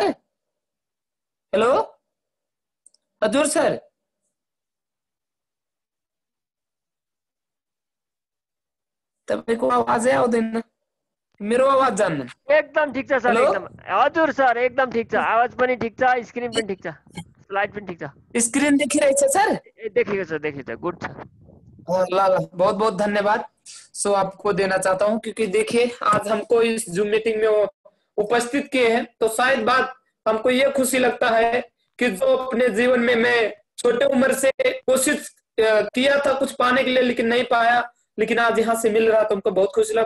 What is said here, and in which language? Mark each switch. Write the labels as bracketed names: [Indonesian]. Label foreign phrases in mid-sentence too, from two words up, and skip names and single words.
[Nepali] हेलो हजुर सर, तपाईँको आवाजै आउँदैन, मेरो आवाज जान्न। एकदम ठिक छ सर, हेलो, एकदम हजुर सर, एकदम ठिक छ, आवाज पनि ठिक छ, स्क्रिन पनि ठिक छ, स्लाइड पनि ठिक छ। स्क्रीन देखिरहेछ सर? देखेको छ, देखेको छ, गुड छ। [Hindi] ला ला, बहुत बहुत धन्यवाद। सो आपको देना चाहता हूँ, क्योंकि देखिए आज हमको इस जूम मीटिंग में उपस्थित किए हैं, तो शायद बात हमको ये खुशी लगता है कि जो अपने जीवन में मैं छोटे उम्र से कोशिश किया था कुछ पाने के लिए, लेकिन नहीं पाया, लेकिन आज यहाँ से मिल रहा तो हमको बहुत खुशी लगा।